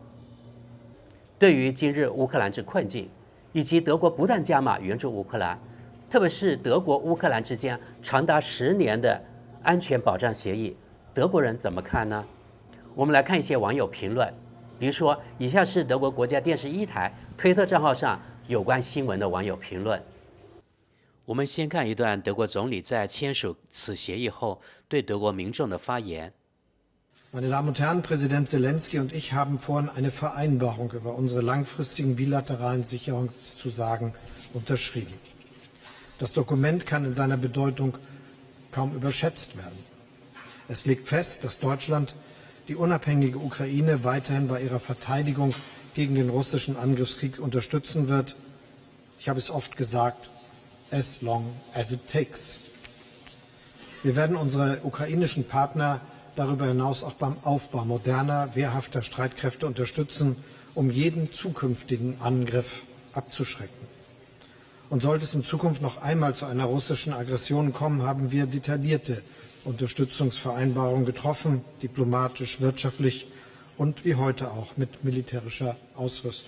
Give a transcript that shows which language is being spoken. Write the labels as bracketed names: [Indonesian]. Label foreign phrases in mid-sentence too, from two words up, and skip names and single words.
[Chinese] 对于今日乌克兰之困境，以及德国不断加码援助乌克兰，特别是德国乌克兰之间长达10年的安全保障协议，德国人怎么看呢？我们来看一些网友评论，比如说以下是德国国家电视1台推特账号上有关新闻的网友评论。我们先看一段德国总理在签署此协议后对德国民众的发言。 [German] Meine Damen und Herren, Präsident Zelensky und ich haben vorhin eine Vereinbarung über unsere langfristigen bilateralen Sicherungszusagen unterschrieben. Das Dokument kann in seiner Bedeutung kaum überschätzt werden. Es legt fest, dass Deutschland die unabhängige Ukraine weiterhin bei ihrer Verteidigung gegen den russischen Angriffskrieg unterstützen wird. Ich habe es oft gesagt, [English] as long as it takes. [German] Wir werden unsere ukrainischen Partner darüber hinaus auch beim Aufbau moderner, wehrhafter Streitkräfte unterstützen, um jeden zukünftigen Angriff abzuschrecken. Und sollte es in Zukunft noch einmal zu einer russischen Aggression kommen, haben wir detaillierte Unterstützungsvereinbarungen getroffen, diplomatisch, wirtschaftlich und wie heute auch mit militärischer Ausrüstung.